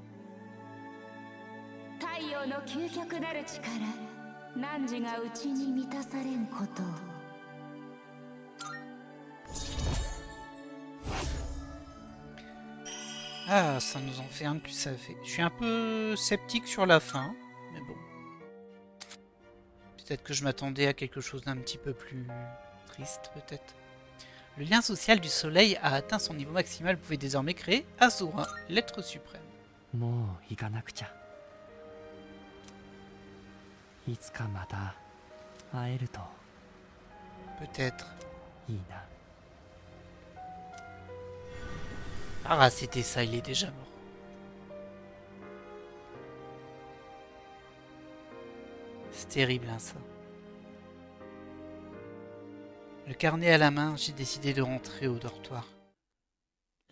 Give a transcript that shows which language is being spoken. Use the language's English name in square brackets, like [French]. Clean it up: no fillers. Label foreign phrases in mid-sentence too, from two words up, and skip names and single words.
[Japanese] 太陽の究極なる力。汝がうちに満たされんことを。 [French] Ah, ça nous en fait un de plus, ça fait. Je suis un peu sceptique sur la fin, mais bon. Peut-être que je m'attendais à quelque chose d'un petit peu plus triste, peut-être. Le lien social du soleil a atteint son niveau maximal. Vous pouvez désormais créer Azura, l'être suprême. [Japanese] もう行かなくちゃ。いつかまた会えると [French] Peut-être. [Japanese] いいな。 [French] Ah, c'était ça, il est déjà mort. C'est terrible, hein, ça. Le carnet à la main, j'ai décidé de rentrer au dortoir.